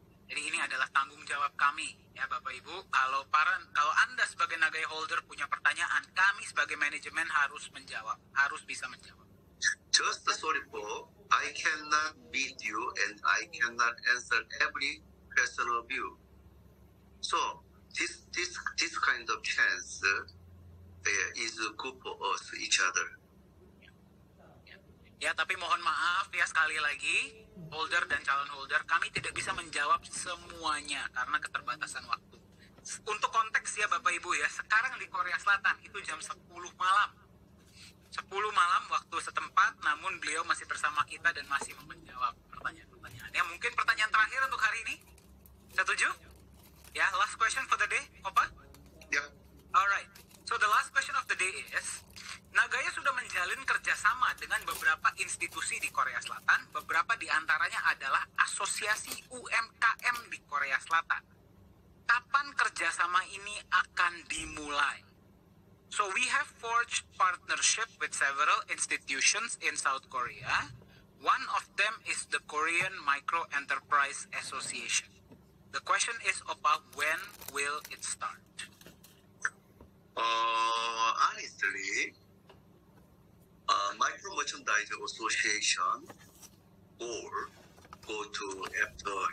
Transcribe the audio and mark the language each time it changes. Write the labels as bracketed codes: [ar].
[id] Jadi ini adalah tanggung jawab kami, ya Bapak Ibu. Kalau Anda sebagai Nagaya holder punya pertanyaan, kami sebagai manajemen harus bisa menjawab. [en] Just sorry for, I cannot meet you and I cannot answer every question of you. So this kind of chance is good for us, each other. [id] Ya, tapi mohon maaf ya, sekali lagi, holder dan calon holder, kami tidak bisa menjawab semuanya karena keterbatasan waktu. Untuk konteks ya Bapak Ibu ya, sekarang di Korea Selatan itu jam 10 malam. 10 malam waktu setempat, namun beliau masih bersama kita dan masih menjawab pertanyaan-pertanyaannya. Mungkin pertanyaan terakhir untuk hari ini. Setuju? [en] Ya, last question for the day, Opa? Yeah. Alright. So the last question of the day is, [id] Nagaya sudah menjalin kerjasama dengan beberapa institusi di Korea Selatan. Beberapa di antaranya adalah Asosiasi UMKM di Korea Selatan. Kapan kerjasama ini akan dimulai? [en] So we have forged partnership with several institutions in South Korea. One of them is the Korean Micro Enterprise Association. The question is, Opa, when will it start? Honestly, Micro Merchandise Association or go to after.